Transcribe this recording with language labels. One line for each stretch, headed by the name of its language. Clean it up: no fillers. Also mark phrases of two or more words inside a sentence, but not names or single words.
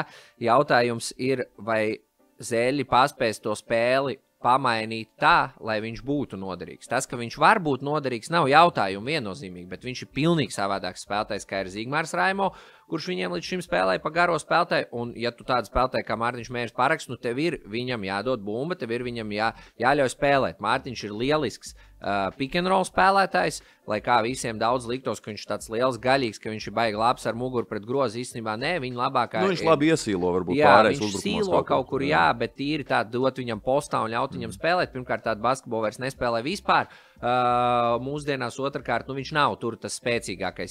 Latvian: Jautājums ir, vai Zēļi paspēs to spēli pamainīt tā, lai viņš būtu noderīgs. Tas, ka viņš var būt noderīgs, nav jautājumu viennozīmīgi, bet viņš ir pilnīgi savādāks spēlētājs, kā ir Zigmārs Raimo, kurš viņiem līdz šim spēlēja pa garo spēlētāju, un ja tu tādu spēlētāju kā Mārtiņš Mērs parakst, nu tev ir viņam jādod bumba, tev ir viņam jāļauj spēlēt. Mārtiņš ir lielisks
English: pick and roll
Latvian: spēlētājs, lai kā visiem daudz liktos, ka viņš ir tāds liels, gaļīgs, ka viņš ir baigi labs ar muguru pret grozu. Īstenībā nē, viņa labākā. Viņš labi iesīlo, varbūt pārējais uzbrukumos. Viņš sīlo kaut kur, bet tīri tā dot viņam postā un ļaut viņam spēlēt. Pirmkārt, tādu basketbolu vairs nespēlē vispār. Mūsdienās otrkārt, viņš nav tur tas spēcīgākais.